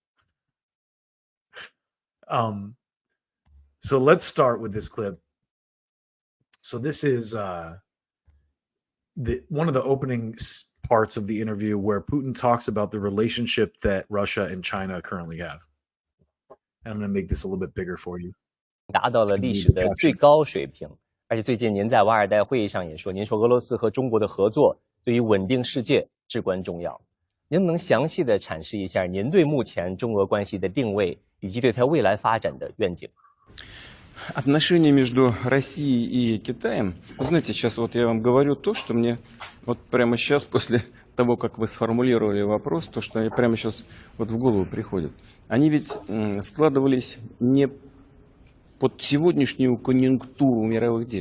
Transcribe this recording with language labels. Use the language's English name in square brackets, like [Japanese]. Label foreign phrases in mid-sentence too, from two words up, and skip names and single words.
[English] So let's start with this clip. So this is one of the opening parts of the interview where Putin talks about the relationship that Russia and China currently have. And I'm going to make this a little bit bigger for you. [Chinese] 达到了历史的最高水平，而且最近您在瓦尔代会议上也说，您说俄罗斯和中国的合作对于稳定世界至关重要。您能详细的阐释一下您对目前中俄关系的定位以及对它未来发展的愿景？ [Russian] Отношения между Россией и Китаем, вы знаете, сейчас вот я вам говорю то, что мне вот прямо сейчас, после того, как вы сформулировали вопрос, то, что прямо сейчас вот в голову приходит. Они ведь складывались не под сегодняшнюю конъюнктуру мировых дел.